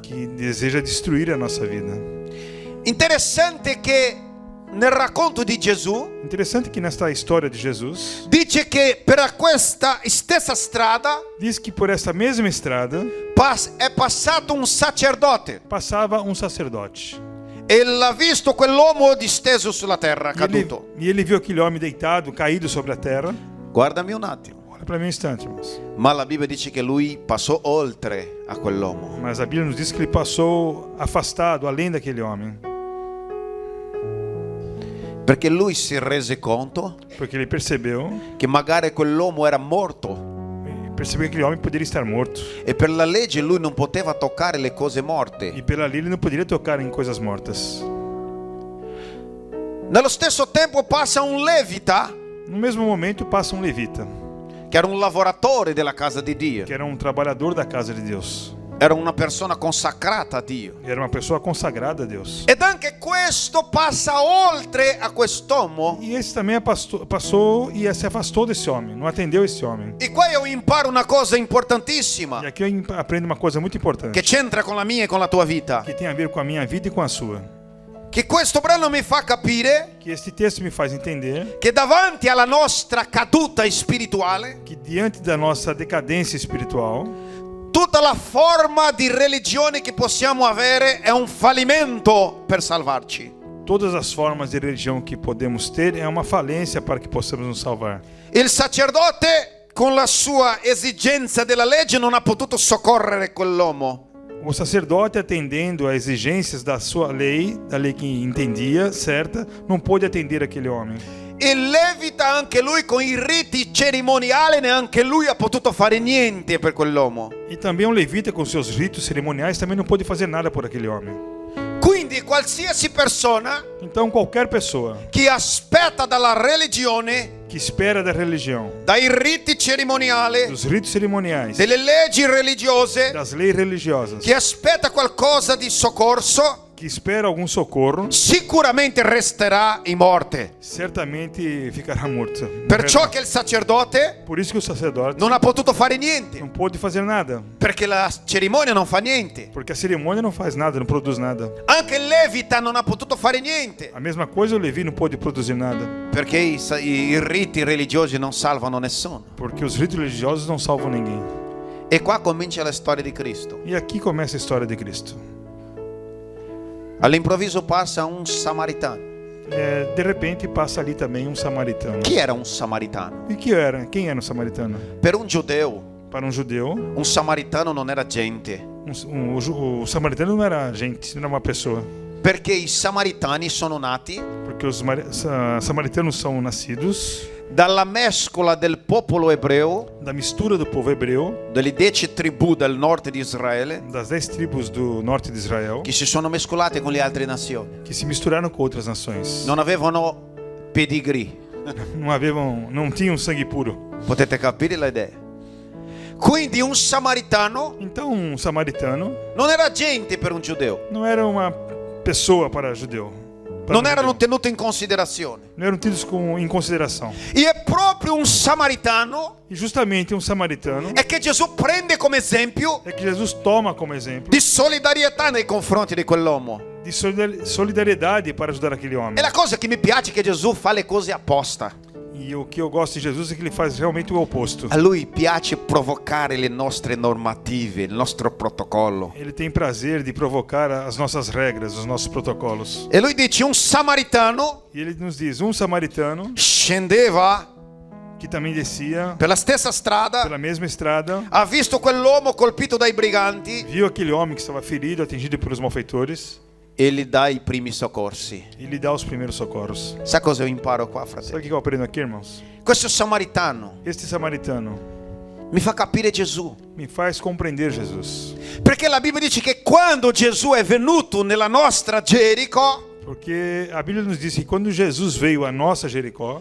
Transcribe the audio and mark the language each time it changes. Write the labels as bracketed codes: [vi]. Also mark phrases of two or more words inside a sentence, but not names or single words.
[pt] que deseja destruir a nossa vida. [it] Interessante che nel racconto di Gesù [pt] Interessante que nesta história de Jesus, [it] dice che per questa stessa strada [pt] diz que por essa mesma estrada [it] è passato un sacerdote [pt] passava um sacerdote. [it] e l'ha visto quell'uomo disteso sulla terra, caduto. [pt] E ele viu aquele homem deitado, caído sobre a terra. [it] Guardami un attimo. [pt] Olha para mim um instante, irmãos. [it] Ma la Bibbia dice che lui passò oltre a quell'uomo. [pt] Mas a Bíblia nos diz que ele passou afastado, além daquele homem. [it] Perché lui si rese conto [pt] Porque ele percebeu [it] che magari quell'uomo era morto [pt] que aquele homem poderia estar morto. [it] e per la legge lui non poteva toccare le cose morte. [pt] E pela lei ele não poderia tocar em coisas mortas. [it] Nello stesso tempo passa un levita [pt] No mesmo momento passa um levita, [it] che era un lavoratore della casa di Dio, [pt] que era um trabalhador da casa de Deus. [it] era una persona consacrata a Dio. [pt] Era uma pessoa consagrada a Deus. [it] Ed anche questo passa oltre a quest'uomo. [pt] E esse também passou e se afastou desse homem, não atendeu esse homem. [it] E qua io imparo una cosa importantissima [pt] E aqui eu aprendo uma coisa muito importante, [it] che c'entra con la mia e con la tua vita. [pt] que tem a ver com a minha vida e com a sua. [it] Che questo brano mi fa capire [pt] Que este texto me faz entender [it] che davanti alla nostra caduta spirituale, [pt] que diante da nossa decadência espiritual, [it] tutta la forma di religione che possiamo avere è un fallimento per salvarci. [pt] todas as formas de religião que podemos ter é uma falência para que possamos nos salvar. [it] Il sacerdote, con la sua esigenza della legge, non ha potuto soccorrere quell'uomo. [pt] O sacerdote, atendendo às exigências da sua lei, da lei que entendia certa, não pôde atender aquele homem. [it] Il levita, anche lui con i riti cerimoniali, neanche lui ha potuto fare niente per quell'uomo. [pt] E também um levita com seus ritos cerimoniais também não pôde fazer nada por aquele homem. [it] Quindi qualsiasi persona [pt] Então qualquer pessoa [it] che aspetta dalla religione, [pt] que espera da religião, [it] dai riti cerimoniali, [pt] dos ritos cerimoniais, [it] delle leggi religiose, [pt] das leis religiosas, [it] che aspetta qualcosa di soccorso, [pt] que espera algum socorro, [it] sicuramente resterà in morte. [pt] certamente ficará morto. [it] Perciò che il sacerdote [pt] Por isso que o sacerdote [it] non ha potuto fare niente, [pt] não pôde fazer nada, [it] perché la cerimonia non fa niente. [pt] porque a cerimônia não faz nada, não produz nada. [it] Anche il levita non ha potuto fare niente, [pt] A mesma coisa o Levi não pôde produzir nada, [it] perché i riti religiosi non salvano nessuno. [pt] porque os ritos religiosos não salvam ninguém. [it] E qua comincia la storia di Cristo. [pt] E aqui começa a história de Cristo. [it] All'improvviso passa un samaritano. [pt] De repente passa ali também um samaritano. [it] Chi era un samaritano? [pt] E que era? Quem era um samaritano? [it] Per un giudeo, [pt] Para um judeu, [it] un samaritano non era gente, [pt] o samaritano não era gente, não era uma pessoa. [it] perché i samaritani sono nati [pt] Porque os samaritanos são nascidos [it] dalla mescola del popolo ebreo, [pt] da mistura do povo hebreu, [it] delle 10 tribù del nord di Israele, [pt] das 10 tribos do norte de Israel, [it] che si sono mescolate con le altre nazioni. [pt] que se misturaram com outras nações. [it] Non avevano pedigree. [pt] Não tinham sangue puro. [it] Potete capire l'idea? Quindi un samaritano [pt] Então um samaritano [it] non era gente per un giudeo, [pt] não era uma pessoa para judeu. [it] non erano tenuti in considerazione. [pt] Não eram tidos em consideração. [it] E è proprio un samaritano [pt] E justamente um samaritano [it] è che Gesù prende come esempio [pt] é que Jesus toma como exemplo [it] di solidarietà nei confronti di quell'uomo. [pt] de solidariedade para ajudar aquele homem. [it] E la cosa che mi piace è che Gesù fa le cose apposta. [pt] E o que eu gosto de Jesus é que ele faz realmente o oposto. [it] A lui piace provocare le nostre normative, il nostro protocollo. [pt] Ele tem prazer de provocar as nossas regras, os nossos protocolos. [it] E lui dice un samaritano [pt] E ele nos diz, um samaritano [it] scendeva [pt] que também descia [it] per la stessa strada, [pt] pela mesma estrada, [it] ha visto quell'uomo colpito dai briganti [pt] viu aquele homem que estava ferido, atingido pelos malfeitores, [it] e gli dà i primi soccorsi. [pt] e lhe dá os primeiros socorros. [it] Sa cosa io imparo qua, [pt] Sabe [it] fratello? [pt] o que eu aprendo aqui, irmãos? [it] Questo samaritano [pt] Este samaritano [it] mi fa capire Gesù. [pt] me faz compreender Jesus. [it] Perché la Bibbia dice che quando Gesù è venuto nella nostra Gerico, [pt] Porque a Bíblia nos diz que quando Jesus veio a nossa Jericó,